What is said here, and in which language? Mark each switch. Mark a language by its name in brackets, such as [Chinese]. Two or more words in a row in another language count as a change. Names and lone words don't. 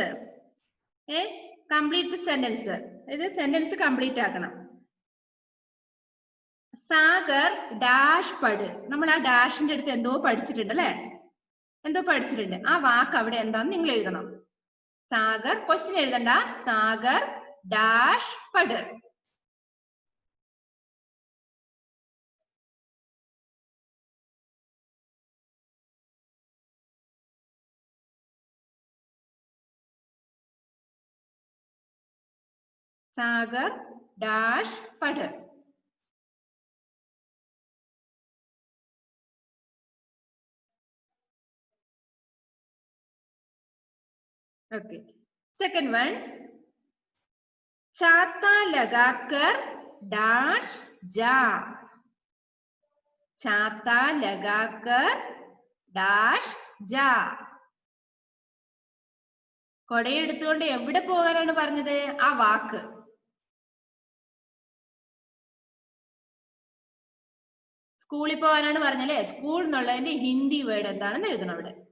[English] complete sentence. [Malayalam] ഇത് [English] sentence complete [Malayalam] ആക്കണം. [Hindi] सागर डैश पढ़. [Malayalam] നമ്മൾ ആ ഡാഷിന്റെ അടുത്ത് എന്തോ പഠിച്ചിട്ടുണ്ട് അല്ലെ? എന്തോ പഠിച്ചിട്ടുണ്ട്. ആ വാക്ക് അവിടെ എന്താന്ന് നിങ്ങൾ എഴുതണം. സാഗർ, ക്വസ്റ്റ്യൻ എഴുതണ്ട. [Hindi] सागर डैश पढ़. सागर डैश पढ़. [English] Okay. Second one. [Hindi] छाता लगाकर डैश जा. छाता लगाकर डैश जा. [Malayalam] കൊടയെടുത്തുകൊണ്ട് എവിടെ പോകാനാണ് പറഞ്ഞത്? ആ വാക്ക്. സ്കൂളിൽ പോകാനാണ് പറഞ്ഞല്ലേ? സ്കൂൾ എന്നുള്ളതിന്റെ ഹിന്ദി വേർഡ് എന്താണെന്ന് എഴുതണം അവിടെ.